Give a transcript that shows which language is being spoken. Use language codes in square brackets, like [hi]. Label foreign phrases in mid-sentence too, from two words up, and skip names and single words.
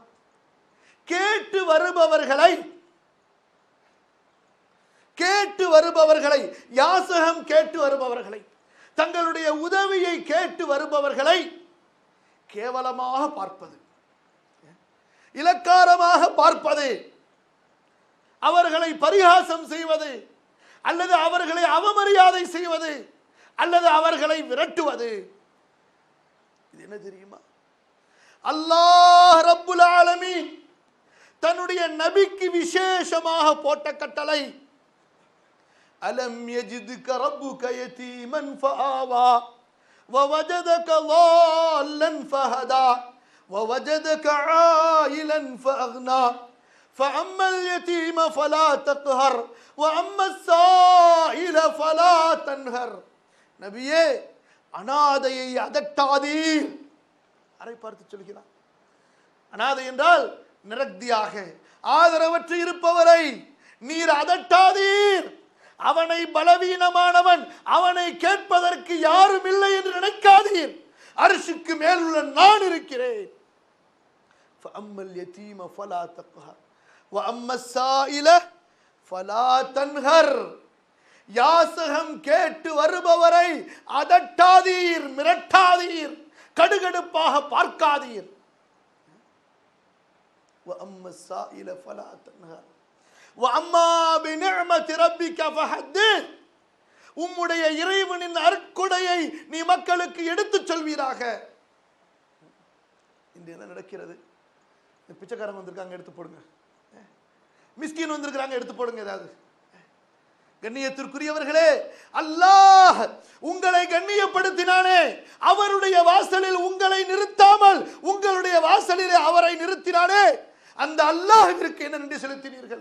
[ta] கேட்டு வருபவர்களை, யாசகம் கேட்டு வருபவர்களை, தங்களுடைய உதவியை கேட்டு வருபவர்களை கேவலமாக பார்ப்பது, இலக்காரமாக பார்ப்பது, அவர்களை பரிகாசம் செய்வது, அல்லது அவர்களை அவமரியாதை செய்வது, அல்லது அவர்களை விரட்டுவது. இது என்ன தெரியுமா? அல்லாஹ் ரப்புல் ஆலமீன் தன்னுடைய நபிக்கு விசேஷமாக போட்ட கட்டளை, [ar] ألم يجدك ربك يتيما فآوى ووجدك ضالا فهدى ووجدك عائلا فأغنى فأما اليتيم فلا تقهر وأما السائل فلا تنهر. [ta] நபியே, அனாதையை அதட்டாதீர். அரை பார்த்து சொல்கிறார். அனாதை என்றால் நிரக்தியாக ஆதரவற்று இருப்பவரை நீர் அதட்டாதீர். அவனை பலவீனமானவன், அவனை கேட்பதற்கு யாரும் இல்லை என்று நினைக்காதீர். அர்ஷுக்கு மேல் உள்ள நான் இருக்கிறேன். [ar] فَأَمَّا الْيَتِيمَ فَلَا تَقْهَرْ وَأَمَّا السَّائِلَ فَلَا تَنْهَرْ. [ta] யாசகம் கேட்டு வருபவரை அதட்டாதீர், மிரட்டாதீர், கடுகடுப்பாக பார்க்காதீர். [ar] وَأَمَّا السَّائِلَ فَلَا تَنْهَرْ وَأَمَّا بِنِعْمَةِ رَبِّكَ فَحَدِّثْ. [ta] உம்முடைய இறைவனின் அருட்கொடையை நீ மக்களுக்கு எடுத்துச் சொல்வீராக. இன்று என்ன நடக்கிறது? பிச்சைக்காரங்க வந்திருக்காங்க, எடுத்து போடுங்க. மிஸ்கின் வந்திருக்கிறாங்க, எடுத்து போடுங்க. ஏதாவது கண்ணியத்திற்குரியவர்களே, அல்லாஹ் உங்களை கண்ணியப்படுத்தினானே, அவருடைய வாசலில் உங்களை நிறுத்தாமல் உங்களுடைய வாசலிலே அவரை நிறுத்தினானே, அந்த அல்லாஹ்விற்கு என்ன நன்றி செலுத்தினீர்கள்?